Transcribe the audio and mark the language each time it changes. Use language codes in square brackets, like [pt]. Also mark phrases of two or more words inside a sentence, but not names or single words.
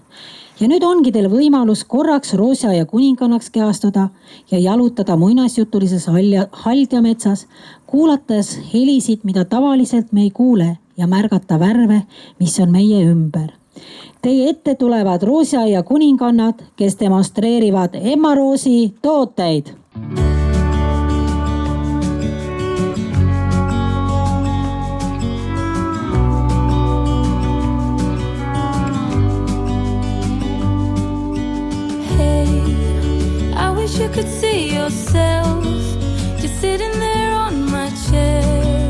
[et] Ja nüüd ongi teil võimalus korraks roosiaia kuningannaks kehastuda ja jalutada muinasjutulises Haldja metsas, kuulates helisid, mida tavaliselt me ei kuule ja märgata värve, mis on meie ümber. Teie ette tulevad roosiaia kuningannad, kes demonstreerivad Emma Roosi tooteid. [en] You could see yourself just sitting there on my chair.